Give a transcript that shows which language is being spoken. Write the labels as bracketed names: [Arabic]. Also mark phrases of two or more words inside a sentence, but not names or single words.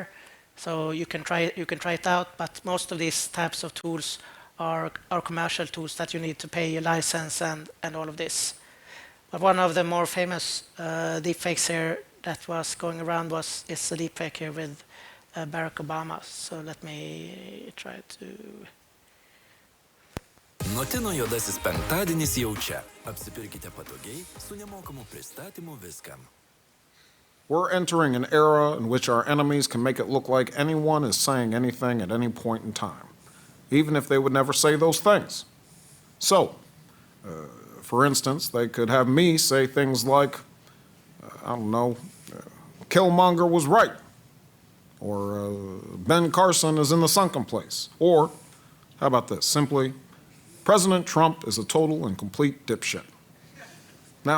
[English] So you can try it out, but most of these types of tools are commercial tools that you need to pay a license and all of this. But one of the more famous deepfakes here that was going around is a deepfake here with Barack Obama. So let me try to. [Lithuanian] Notino juodasis penktadienis jau čia. Apsipirkite patogiai su nemokamu pristatymu viskam. [English] We're entering an era in which our enemies can make it look like anyone is saying anything at any point in time, even if they would never say those things. So, for instance, they could have me say things like, I don't know, Killmonger was right, or Ben Carson is in the sunken place, or, how about this, simply, President Trump is a total and complete dipshit.